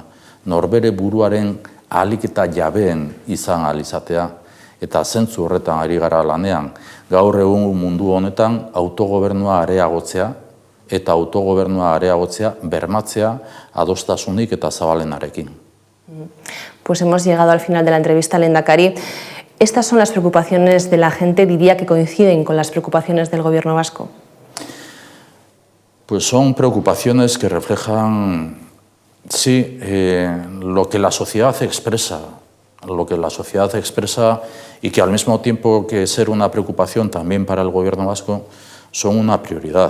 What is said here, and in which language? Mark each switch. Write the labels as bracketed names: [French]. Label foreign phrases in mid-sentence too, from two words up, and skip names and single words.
[Basque] Norbere buruaren ahalik eta jabeen izan ahal izatea. Eta zentzu horretan ari gara lanean, gaur egun mundu honetan autogobernua areagotzea eta autogobernua areagotzea bermatzea adostasunik eta zabalenarekin. [Spanish] Pues hemos llegado al final de la entrevista, lehendakari. ¿Estas son las preocupaciones de la gente, diría que coinciden con las preocupaciones del gobierno vasco? Pues son preocupaciones que reflejan, sí, lo que la sociedad expresa, y que al mismo tiempo que ser una preocupación también para el gobierno vasco, son una prioridad.